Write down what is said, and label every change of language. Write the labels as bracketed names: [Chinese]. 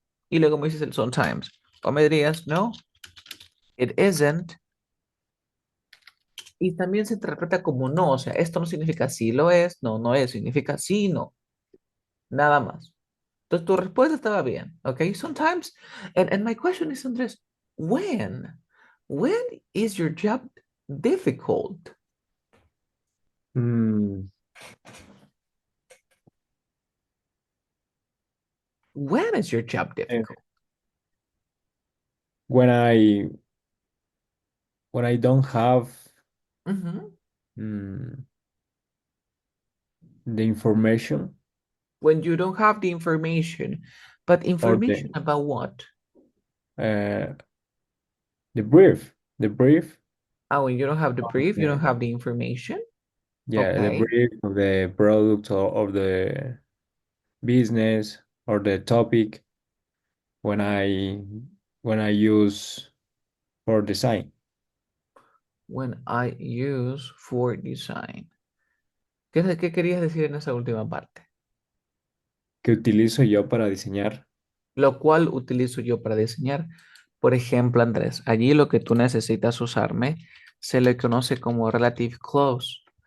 [Spanish] Y luego me dices el sometimes. O me dirías, no, [English] it isn't. [Spanish] Y también se interpreta como no. O sea, esto no significa sí lo es, no, no es, significa sí, no. Nada más. Entonces tu respuesta estaba bien, ¿ok? [English] Sometimes, and my question is, Andrés, when? When is your job difficult? mm, When is your job eh, difficult? when I don't have Mhm. mm, the information When you don't have the information, but or information about what? uh, the brief Oh, when you don't have the of brief, you don't the have the information. yeah, the Okay. brief of the product or of the business or the topic when I use for design When I use for design. [Spanish] ¿Qué querías decir en esa última parte? que utilizo yo para diseñar. Lo cual utilizo yo para diseñar. Por ejemplo, Andrés, allí lo que tú necesitas usarme se le conoce como relative clause.